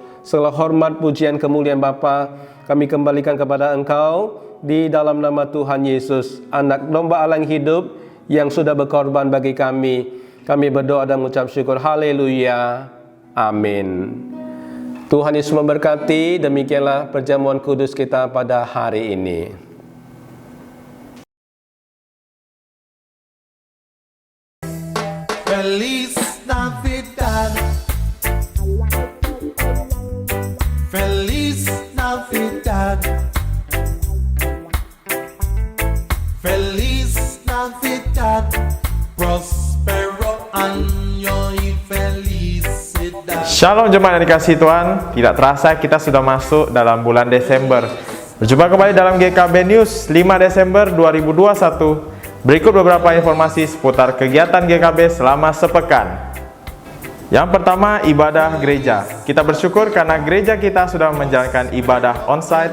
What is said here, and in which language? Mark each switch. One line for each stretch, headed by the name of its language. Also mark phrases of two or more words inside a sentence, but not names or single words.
Indonesian: Segala hormat, pujian, kemuliaan Bapa kami kembalikan kepada Engkau di dalam nama Tuhan Yesus, anak domba Allah yang hidup yang sudah berkorban bagi kami. Kami berdoa dan mengucap syukur. Haleluya. Amin. Tuhan Yesus memberkati. Demikianlah perjamuan kudus kita pada hari ini.
Spanish: Feliz Navidad. Feliz Navidad. Feliz Navidad. Prospero año y felicidad.
Indonesian: Shalom jemaat yang dikasihi Tuhan. Tidak terasa kita sudah masuk dalam bulan Desember. Berjumpa kembali dalam GKB News 5 Desember 2021. Berikut beberapa informasi seputar kegiatan GKB selama sepekan. Yang pertama, ibadah gereja. Kita bersyukur karena gereja kita sudah menjalankan ibadah onsite.